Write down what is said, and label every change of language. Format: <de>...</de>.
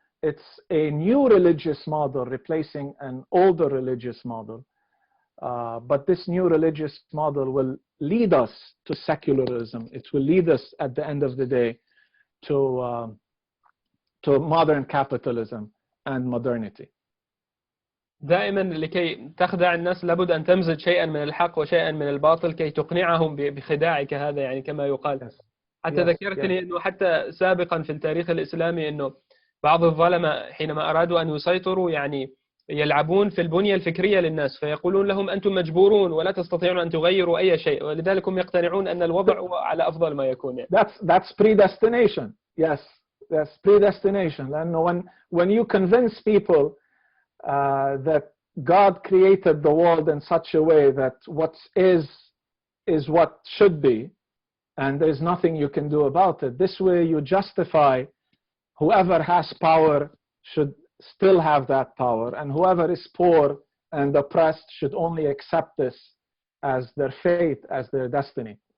<en>It's a new religious model replacing an older religious model. But this new religious model will lead us to secularism. It will lead us at the end of the day to modern capitalism and modernity.</en> <ar>دائما لكي تخدع الناس لابد أن تمزج شيئا من الحق وشيئا من الباطل كي تقنعهم بخداعك هذا، يعني كما يقال. حتى ذكرتني أنه حتى سابقا في التاريخ الإسلامي أنه بعض الظلماء حينما أرادوا أن يسيطروا يعني يلعبون في البنية الفكرية للناس، فيقولون لهم أنتم مجبورون ولا تستطيعون أن تغيروا أي شيء، ولذلك هم يقتنعون أن الوضع هو على أفضل ما يكون. يعني.</ar> <en>That's predestination. Yes, that's predestination. لأنه when you convince people that God created the world in such a way that what is what should be, and there is nothing you can do about it. This way you justify whoever has power should still have that power, and whoever is poor and oppressed should only accept this as their fate, as their destiny.</en>